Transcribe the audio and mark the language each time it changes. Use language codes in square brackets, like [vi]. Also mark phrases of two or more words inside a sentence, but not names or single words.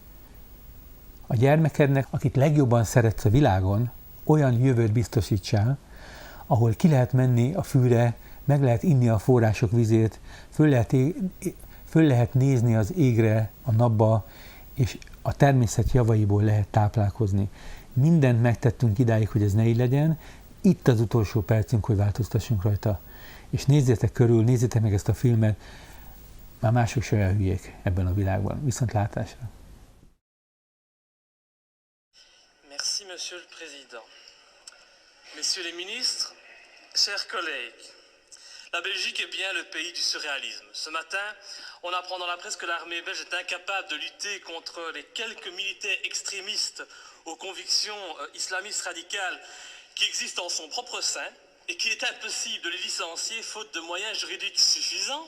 [hu] A gyermekednek, akit legjobban szeretsz a világon, olyan jövőt biztosítsál, ahol ki lehet menni a fűre, meg lehet inni a források vizét, föl lehet nézni az égre, a napba, és a természet javaiból lehet táplálkozni. Mindent megtettünk idáig, hogy ez ne így legyen, itt az utolsó percünk, hogy változtassunk rajta. És nézzétek körül, nézzétek meg ezt a filmet, már mások se olyan hülyék ebben a világban. Viszontlátásra! [fr] Merci, Monsieur le Président. Messieurs les ministres, chers collègues, la Belgique est bien le pays du surréalisme. Ce matin, on apprend dans la presse que l'armée belge est incapable de lutter contre les quelques militaires extrémistes aux convictions islamistes radicales qui existent en son propre sein et qu'il est impossible de les licencier faute de moyens juridiques suffisants.